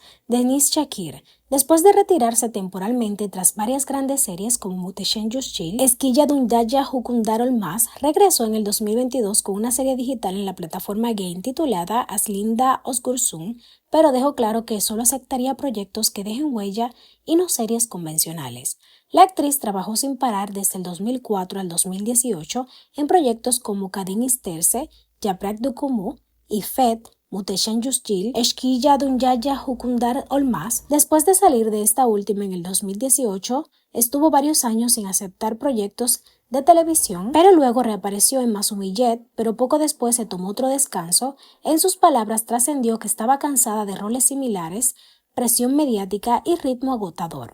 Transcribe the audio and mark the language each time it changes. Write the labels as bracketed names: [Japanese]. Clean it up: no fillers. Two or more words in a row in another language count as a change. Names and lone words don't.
[Spanish] Deniz Şakir, después de retirarse temporalmente tras varias grandes series como Muhteşem Yüzyıl, Eskiya Dünyaya Hükümdar Olmaz, regresó en el 2022 con una serie digital en la plataforma Game titulada Aslında Özgürsün, pero dejó claro que solo aceptaría proyectos que dejen huella y no series convencionales. La actriz trabajó sin parar desde el 2004 al 2018 en proyectos como Kadın İsterse, Yaprak Dökümü y Fed, Muhteşem Yüzyıl, Eskiya Dünyaya Hükümdar Olmaz. Después de salir de esta última en el 2018, estuvo varios años sin aceptar proyectos de televisión, pero luego reapareció en Masumiyet, pero poco después se tomó otro descanso. En sus palabras trascendió que estaba cansada de roles similares, presión mediática y ritmo agotador.